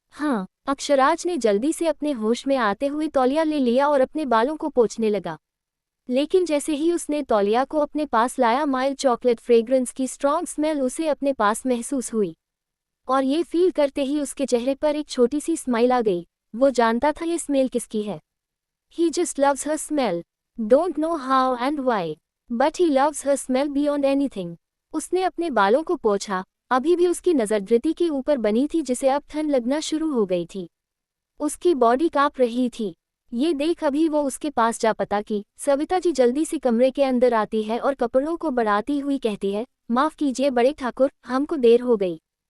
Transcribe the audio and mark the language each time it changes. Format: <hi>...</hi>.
<hi>हाँ, अक्षराज ने जल्दी से अपने होश में आते हुए तौलिया ले लिया और अपने बालों को पोंछने लगा। लेकिन जैसे ही उसने तौलिया को अपने पास लाया,</hi> <en>mild chocolate fragrance</en> <hi>की</hi> <en>strong smell</en> <hi>उसे अपने पास महसूस हुई, और ये फील करते ही उसके चेहरे पर एक छोटी सी स्माइल आ गई। वो जानता था ये स्मेल किसकी है।</hi> <en>He just loves her smell. Don't know how and why, but he loves her smell beyond anything.</en> <hi>उसने अपने बालों को पोंछा। अभी भी उसकी नज़र धृति के ऊपर बनी थी, जिसे अब ठंड लगना शुरू हो गई थी। उसकी बॉडी कांप रही थी। ये देख अभी वो उसके पास जा पता कि सविता जी जल्दी से कमरे के अंदर आती है और कपड़ों को बढ़ाती हुई कहती है, माफ़ कीजिए बड़े ठाकुर, हमको देर हो गई।</hi>